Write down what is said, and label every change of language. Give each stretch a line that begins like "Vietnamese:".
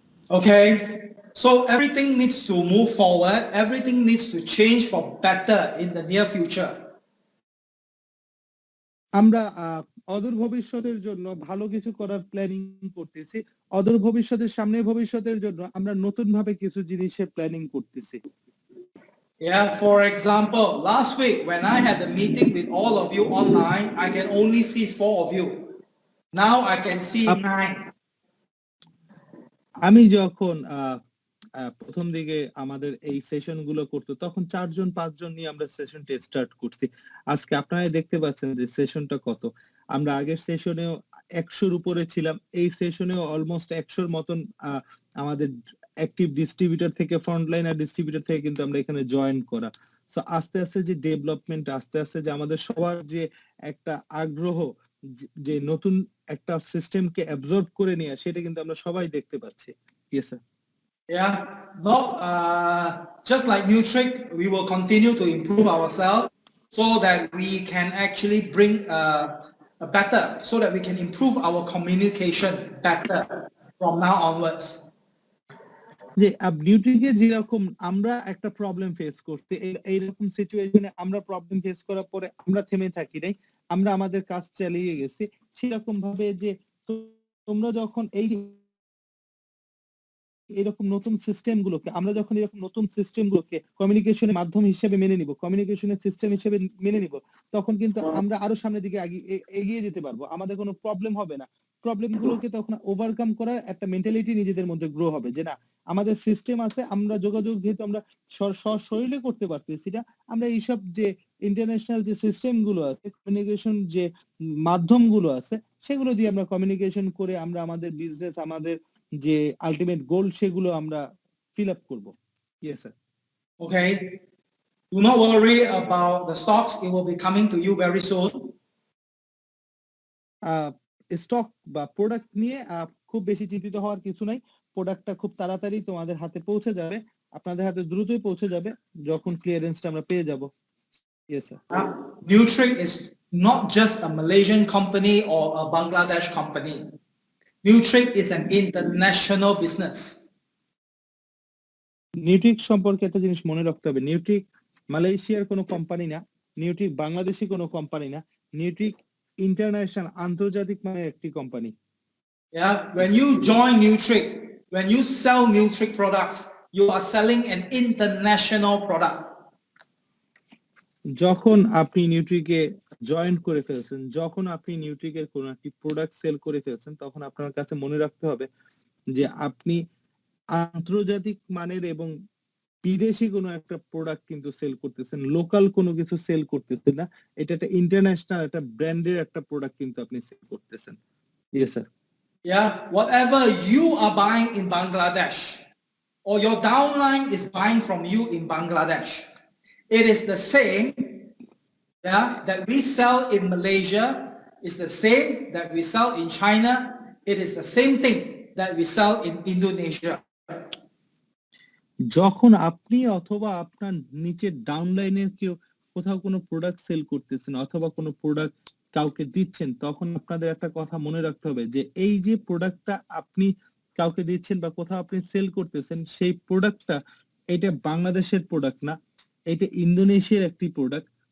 English: Okay, so everything needs to move forward. Everything needs to change for better in the near future.
Bangla: আমরা অদূর ভবিষ্যতের জন্য ভালো কিছু করার প্ল্যানিং করতেছি। অদূর সামনের ভবিষ্যতের জন্য আমরা নতুন ভাবে কিছু জিনিসের প্ল্যানিং করতেছি।
English: Yeah, for example, last week when I had a meeting with all of you online, I can only see 4 of you. Now I can see 9.
Bangla: আমি যখন প্রথম দিকে আমাদের এই সেশন গুলো করতো, তখন 4-5 নিয়ে আমরা সেশনটা স্টার্ট করছি। আজকে আপনারা দেখতে পাচ্ছেন যে সেশনটা কত। আমরা আগের সেশনেও 100-র উপরে ছিলাম, এই সেশনেও অলমোস্ট 100-র মতন আমাদের অ্যাক্টিভ ডিস্ট্রিবিউটর থেকে, ফ্রন্টলাইনার ডিস্ট্রিবিউটর থেকে কিন্তু আমরা এখানে জয়েন করা। সো আস্তে আস্তে যে ডেভেলপমেন্ট, আস্তে আস্তে যে আমাদের সবার যে একটা আগ্রহ যে নতুন একটা সিস্টেমকে অ্যাবজর্ব করে নেওয়া, সেটা কিন্তু আমরা সবাই দেখতে পাচ্ছি।
English: Yes sir. Yeah, no, just like Nutric, we will continue to improve ourselves so that we can actually bring a better, so that we can improve our communication better from now onwards.
Bangla: যে নিউট্রিকে যেরকম আমরা একটা problem face করতে, এইরকম সিচুয়েশনে আমরা problem face করার পরে আমরা থেমে থাকি নাই, আমরা আমাদের কাজ চালিয়ে গেছি। সেরকম ভাবে যে তোমরা যখন এরকম নতুন সিস্টেম গুলোকে, আমরা যখন এরকম নতুন সিস্টেম গুলোকে কমিউনিকেশনের মাধ্যম হিসেবে মেনে নিব, কমিউনিকেশনের সিস্টেম হিসেবে মেনে নিব, তখন কিন্তু আমরা আরো সামনের দিকে এগিয়ে যেতে পারবো, আমাদের কোনো প্রবলেম হবে না। প্রবলেম গুলোকে তখন ওভারকাম করার একটা মেন্টালিটি নিজেদের মধ্যে গ্রো হবে, যে না আমাদের সিস্টেম আছে, আমরা যোগাযোগ যেহেতু আমরা শরীরে করতে পারতেছি না, আমরা এইসব যে ইন্টারন্যাশনাল যে সিস্টেম গুলো আছে, কমিউনিকেশন যে মাধ্যম গুলো আছে, সেগুলো দিয়ে আমরা কমিউনিকেশন করে আমরা আমাদের বিজনেস, আমাদের যে আলটিমেট গোল, সেগুলো আমরা ফিল আপ করব।
English: Yes sir. Okay, do not worry about the stocks, it will be coming to you very soon.
Bangla: Stock বা প্রোডাক্ট নিয়ে খুব বেশি চিন্তিত হওয়ার কিছু নাই, প্রোডাক্টটা খুব তাড়াতাড়ি তোমাদের হাতে পৌঁছে যাবে, আপনাদের হাতে দ্রুতই পৌঁছে যাবে যখন ক্লিয়ারেন্সটা আমরা পেয়ে যাব।
English: Yes sir. Nutric is not just a Malaysian company or a Bangladesh company. Nutric is an international business.
Bangla: নিউট্রিক সম্পর্কে একটা জিনিস মনে রাখতে হবে, নিউট্রিক মালয়েশিয়ার কোনো কোম্পানি না, নিউট্রিক বাংলাদেশি কোনো কোম্পানি না, নিউট্রিক ইন্টারন্যাশনাল, আন্তর্জাতিক মানের একটি company.
English: Yeah, when you join Nutric, when you sell Nutric products, you are selling an international product.
Bangla: যখন আপনি নিউট্রিকে জয়েন করে ফেলছেন, যখন আপনি নিউট্রিকের কোনো একটি প্রোডাক্ট সেল করে ফেলছেন, তখন আপনার কাছে মনে রাখতে হবে যে আপনি আন্তর্জাতিক মানের এবং বিদেশি কোনো একটা প্রোডাক্ট কিন্তু সেল করতেছেন, লোকাল কোনো কিছু সেল করতেছেন না, এটা একটা ইন্টারন্যাশনাল একটা ব্র্যান্ডের একটা প্রোডাক্ট কিন্তু আপনি সেল করতেছেন।
English: Yes sir. Yeah, whatever you are buying in Bangladesh or your downline is buying from you in Bangladesh, it is the same, yeah, that we sell in Malaysia, is the same that we sell in China, it is the same thing that we sell in Indonesia.
Bangla: যখন আপনি অথবা আপনার নিচের ডাউনলাইনের কেউ কোথাও কোনো product sell করতেছেন অথবা কোনো প্রোডাক্ট কাউকে দিচ্ছেন, তখন আপনাদের একটা কথা মনে রাখতে হবে যে এই যে প্রোডাক্টটা আপনি কাউকে দিচ্ছেন বা কোথাও আপনি সেল করতেছেন, সেই প্রোডাক্টটা এটা বাংলাদেশের প্রোডাক্ট না, এটা ইন্দোনেশিয়ার একটি প্রোডাক্ট।